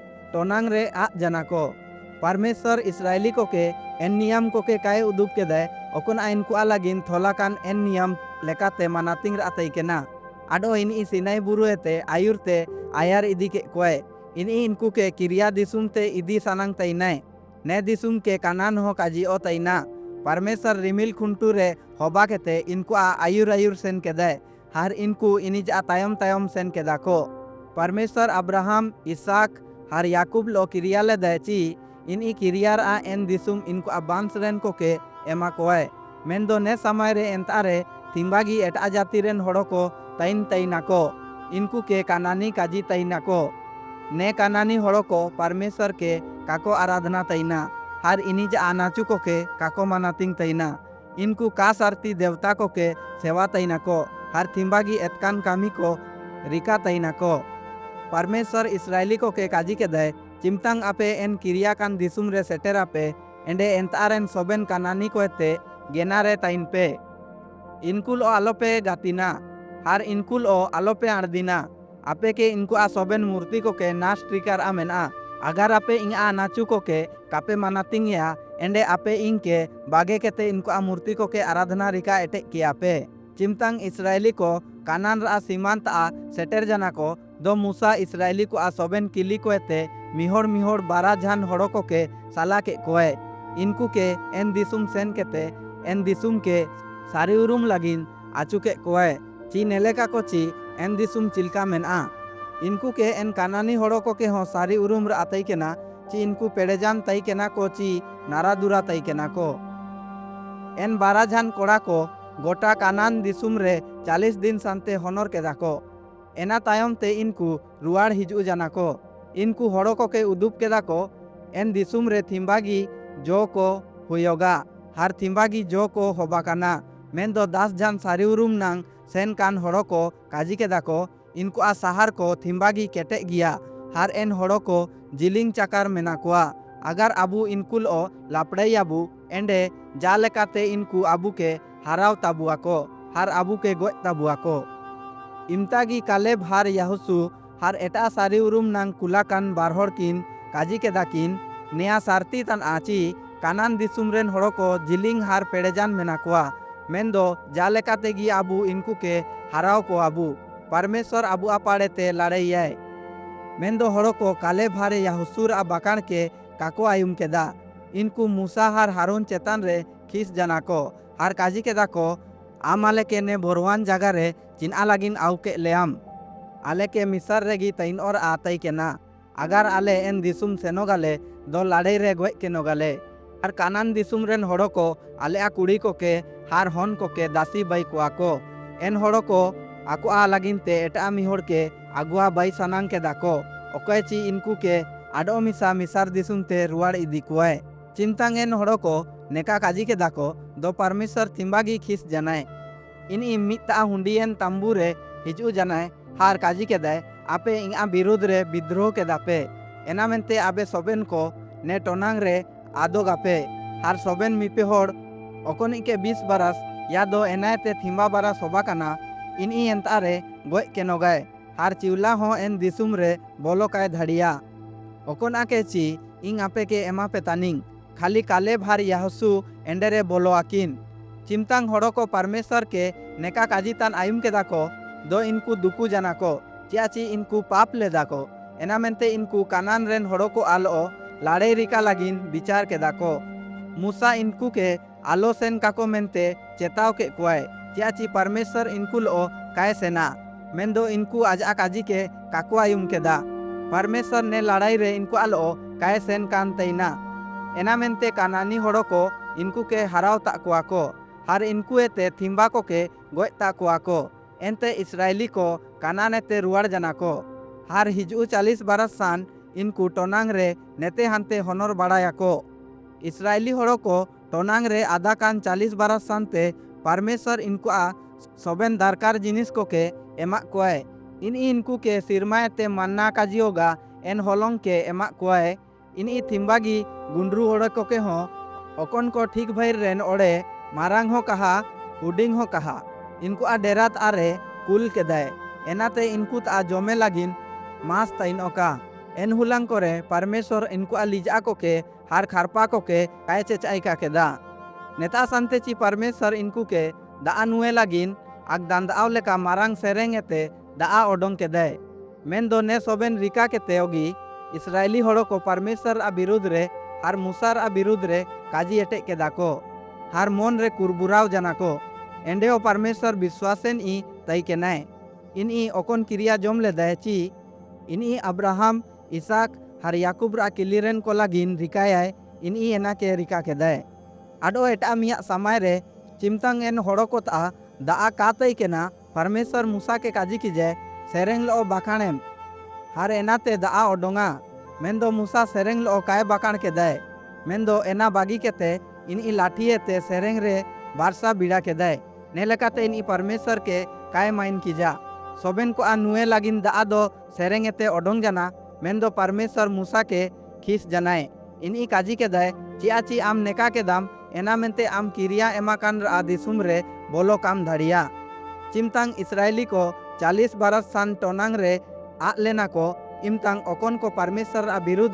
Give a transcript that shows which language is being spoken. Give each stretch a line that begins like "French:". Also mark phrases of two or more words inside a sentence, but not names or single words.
Ho: टोनांग रे आग जाना को। परमेश्वर इसराइली को के एन नियम को के काय उदुब के दे ओकुन इनको लागिन थोलाकान एन नियम लेकाते मानातिंग रातई केना। आडो इन सिनाई बुरुएते आयुरते आयार इदी के कोय इन इनको के किरिया दिसुम ते इदी सानांग तैनाय ने दिसुम के कानान हो काजी ओ तैना। परमेश्वर रिमिल खुंटू रे होबा केते इनको आयुर आयुर सेन के दे हर इनको इनिज तायम तायम सेन के दाको। परमेश्वर अब्राहम इसाक हर याकूब लो किरिया ले दे ची इन किरियार एन दिसुम इनको बांस रेन को के एमा कोय मेन दो ने समय रे एंतारे थिम्बागी एटा जाति रेन होड़ो को तैन तैनाको इनको के कानानी काजी तैनाको ने कानानी होड़ो को परमेश्वर के काको आराधना तैना हर इनिज आनाचू को के काको मानातिंग तैना इनको का सारती देवता को के सेवा तैना को हर थिम्बागी एतकान कामी को रिका तैना को। परमेश्वर इसराइली को के काजी के दे चिमतांग आपे एन किरिया कान दिसुम रे सेटेर आपे एंडे एंतारेन सोबेन कानानी को एते गेनारे तैन पे इनकुल ओ आलोपे गातिना हर इनकुल ओ आलोपे आर्दिना आपे के इनको सोबेन मूर्ति को के नाश ट्रिकार आमेना अगर आपे इन नाचू को के कापे मानातिंग या एंडे आपे इनके बागे केते इनको मूर्ति को के आराधना रिका एटे किया पे चिमतांग इसराइली को कानान रा सीमांत सेटेर जाना को दो मूसा इसराइली को सोबेन किली को एते मिहोड़ मिहोड़ 12 झान होड़ो को के साला के कोए इनको के एन दिसुम सेन केते एन दिसुम के सारी उरुम लागिन आचू के कोए ची नेलेका को ची एन दिसुम चिल्का मेना इनको के एन कानानी होड़ो को के हो सारी उरुम रा आतई केना ची इनको पेड़ेजान तई केना को ची नारा दुरा तई केना को एन 12 झान कोड़ा को गोटा कानान दिसुम रे 40 दिन सांते होनर के दाको एना तायम ते इनको रुआड़ हिजू जाना को इनको होड़ो को के उदुब के दाको एन दिसुम रे थिम्बागी जो को हुयोगा हर थिम्बागी जो को होबा काना मेन दो 10 झान सारी उरुम नांग सेन कान होड़ो को काजी के दाको इनको सहार को थिम्बागी केटे गिया हर एन होड़ो को जिलिंग चकार मेना कोआ अगर आबू इनकुल ओ लापड़े आबू एंडे जा लेकाते इनको आबू के हराव ताबुआ को हर आबू के गोय ताबुआ को इमतागी कालेब हर याहुसु हर एटा सारी उरुम नांग कुलाकान बारहोड़ किन काजी के दाकिन नेया सारती तन आची कानान दिसुम रेन होड़ो को जिलिंग हर पेड़ेजान मेना कोआ मेन दो जा लेकाते गी आबू इनको के हराव को आबू परमेश्वर आबू आपाड़े ते लड़ाई मेन दो होड़ो को काले भारे याहुसुर बाकान के काको आयुम के दा इनको मूसा हर हारून चेतान रे खीस जाना को हर काजी के दाको आमाले के ने बोरवान जगह रे चिन्हा लागिन आउ के लेम आले के मिसर रेगी तैन और आतई के ना अगर आले एन दिसुम सेनोगाले दो लड़ाई रे गोय के नोगाले हर कानान दिसुम रेन होड़ो को आले कुड़ी को के हार हन को के दासी बाई को आको एन होड़ो को आको लागिन ते एटा मिहोड़ के आगुआ बाई सानांग के दाको ओकय ची इनको के आडो मिसा मिसार दिसुम ते रुआड़ इदी कोय चिंतांग एन होड़ो को नेका काजी के दाको दो परमेश्वर थिम्बागी खीस जनाय इन मिता हुंडियन तंबू रे हिजू जनाय हार काजी के दाय आपे इंगा विरोध रे विद्रोह के दापे एना मेनते आबे सोबेन को ने टोनांग रे आदो गापे हार सोबेन मिपे होड़ ओकोनी के 20 बरस या दो एनायते थिम्बा बरस होबा काना इन एंतारे गोय के नोगाय हार चिवला हो एन दिसुम रे बोलो काय धड़िया ओकोना के ची इंग आपे के एमा पे तानिंग खाली काले भार याहुसु एंडेरे बोलो आकिन चिमतांग होड़ो को परमेश्वर के नेका काजितान आयुम के दाको दो इनको दुकू जाना को चियाची इनको पाप ले दाको एना मेनते इनको कानान रेन होड़ो को आलो लाड़े रिका लागिन विचार के दाको मूसा इनको के आलो सेन काको मेनते चेताव के कुआय चियाची परमेश्वर इनको लो काय सेना मेन दो इनको आजा काजी के काको आयुम के दा परमेश्वर ने लड़ाई रे इनको आलो काय सेन कान तैना एना मेनते कानानी होड़ो को इनको के हराव ता कुआ को हर इनको एते थिम्बा को के गोय ता कुआ को एनते इसराइली को कानान एते रुआड़ जाना को हर हिजू 40 बरस सान इनको टोनांग रे नेते हानते होनर बाड़ाया को इसराइली होड़ो को टोनांग रे आधा कान 40 बरस सानते परमेश्वर इनको सोबेन दरकार जिनिस को के एमा कोय इन इनको के सिरमा एते मन्ना काजियोगा एन होलोंग के एमा कोय इन थिम्बागी गुंड्रू होड़ो को के हो ओकन को ठीक भैर रेन ओड़े मारांग हो कहा हुडिंग हो कहा इनको डेरात आरे कुल के दाय एनाते इनको ता जमे लागिन मास तैन ओका एनहुलांग करे परमेश्वर इनको लिजा कोके हार खारपा कोके काय चेचाई का केदा नेता संतेची परमेश्वर इनको के दा नुए लागिन आग दांदाव लेका मारांग सेरेंग एते दा ओडोंग केदे मेन दो ने सोबेन रिका के तेओगी इसराइली होड़ो को परमेश्वर आ विरुद्ध रे हार मूसार आ विरुद्ध रे काजी एटे केदा को हार मन रे कुरबुराव जाना को एंडेओ परमेश्वर विश्वासेन ई तई के नाय इन ई ओकोन क्रिया जम ले दे ची इन ई अब्राहम इसाक हार याकूब रा किलिरेन को लागिन रिकायाय इन ई एना के रिका के दे आडो एटा मिया समय रे चिमतांग एन होड़ो को ता दा का तई के ना परमेश्वर मूसा के काजी की जे सेरेंग लो बाखाणेम हार एनाते दा ओडोंगा मेंदो मूसा सेरेंग लो काय बाकाण के दे मेंदो एना बागी केते इन ई लाठिएते सेरेंग रे बारसा बिड़ा के दे नेलेकाते इन ई परमेश्वर के काय माइन कीजा सोबेन को आ नुए लागिन दा दो सेरेंग एते ओडोंग जाना मेंदो परमेश्वर मूसा के खीस जनाए इन ई काजी के दे चियाची आम नेका के दाम एना मेंते आम किरिया एमाकान आ दिसुम रे बोलो काम धड़िया चिमतांग इसराइली को 40 बरस सान टोनांग रे आ लेना को इमतांग ओकोन को परमेश्वर आ